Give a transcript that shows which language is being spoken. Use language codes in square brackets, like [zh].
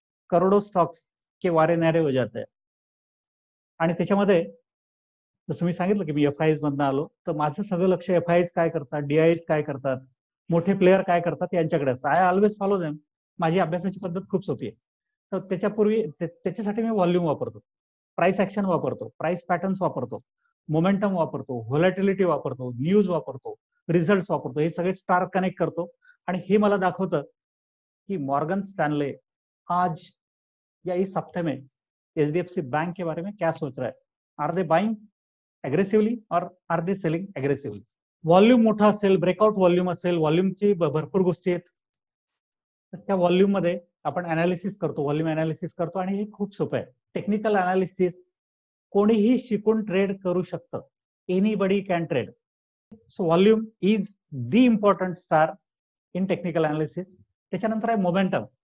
[hi] करोडो स्टॉक्स के वारे न्यारे हो जाते. [mr] आणि त्याच्यामध्ये जसं मी सांगितलं की मी FIs मधनं आलो, तर माझं सगळं लक्ष FIs काय करतात, DIs काय करतात, मोठे प्लेयर काय करतात यांच्याकडे असतं. [en] I always follow them. [mr] माझी अभ्यासाची पद्धत खूप सोपी आहे. तर त्याच्यासाठी मी व्हॉल्यूम वापरतो, प्राइस ऍक्शन वापरतो, प्राइस पॅटर्न्स वापरतो, मोमेंटम वापरतो, व्होलॅटिलिटी वापरतो, न्यूज वापरतो, रिझल्ट वापरतो. हे सगळे स्टार कनेक्ट करतो आणि हे मला दाखवतं कि मॉर्गन स्टैनले आज या [hi] इस हफ्ते में HDFC बैंक के बारे में क्या सोच रहा है. [en] Are they buying aggressively और are they selling aggressively. [mr] Volume मोठा असेल, ब्रेकआउट व्हॉल्यूम असेल, व्हॉल्यूमची भरपूर गोष्टी आहेत, तर त्या व्हॉल्यूम मध्ये आपण अनालिसिस करतो, व्हॉल्यूम अनालिसिस करतो, आणि हे खूप सोपं आहे. टेक्निकल अनालिसिस कोणीही शिकून ट्रेड करू शकतं. [en] Anybody can trade. So volume is the important star in technical analysis. [mr] त्याच्यानंतर आहे मोमेंटम.